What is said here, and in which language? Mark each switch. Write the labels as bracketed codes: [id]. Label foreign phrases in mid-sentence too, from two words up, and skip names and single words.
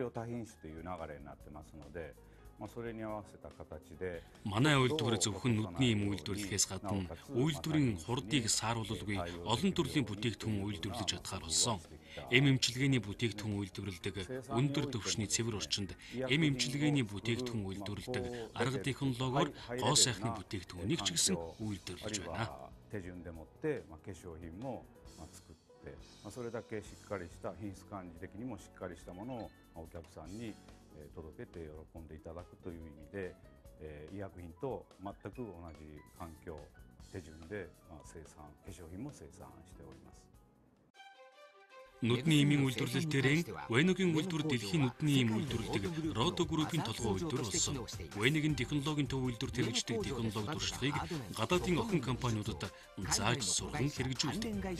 [mn] Манай үйлдвэр зөвхөн нүдний эм үйлдвэрлэхээс гадна үйлдвэрийн хурдыг сааруулалгүй олон төрлийн бүтээгдэхүүн үйлдвэрлэж чадхаар болсон. Эм эмчилгээний бүтээгдэхүүн үйлдвэрлэдэг өндөр түвшний цэвэр орчинд эм эмчилгээний бүтээгдэхүүн үйлдвэрлэдэг арга технологиор гоо сайхны бүтээгдэхүүнийг ч гэсэн үйлдвэрлэж байна. [ja] それだけしっかりした品質管理的にもしっかりしたものをお客さんに届けて喜んでいただくという意味で、医薬品と全く同じ環境手順で生産化粧品も生産しております。 [mn] Нүдний эмийн үйлдвэрлэлтээр Уэногийн үйлдвэр дэлхийн нүдний эм үйлдвэрлэдэг Рото группийн толгой үйлдвэр болсон. Уэногийн технологийн төв үйлдвэр хэрэгждэг технологи туршлагыг гадаадын охин компаниудад зааж сурган хэрэгжүүлдэг.